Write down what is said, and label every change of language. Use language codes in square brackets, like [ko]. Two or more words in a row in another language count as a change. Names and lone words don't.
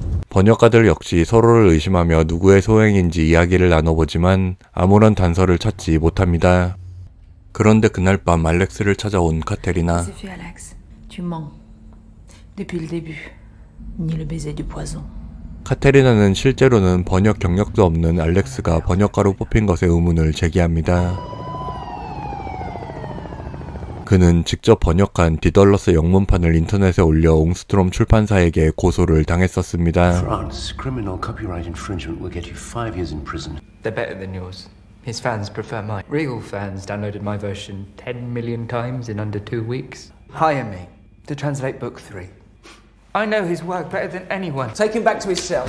[ko] 번역가들 역시 서로를 의심하며 누구의 소행인지 이야기를 나눠보지만 아무런 단서를 찾지 못합니다. 그런데 그날 밤 알렉스를 찾아온 카테리나. [fr] C'est fait, Alex. Tu mens. Depuis le début. Ni le baiser du poison. [ko] 카테리나는 실제로는 번역 경력도 없는 알렉스가 번역가로 뽑힌 것에 의문을 제기합니다. 그는 직접 번역한 디덜러스 영문판을 인터넷에 올려 옹스트롬 출판사에게 고소를 당했었습니다. [en] France, criminal copyright infringement will get you 5 years in prison. They're better than yours. His fans prefer mine. Real fans downloaded my version 10 million times in under 2 weeks. Hire me to translate book 3. I know his work better than anyone. Take him back to his cell.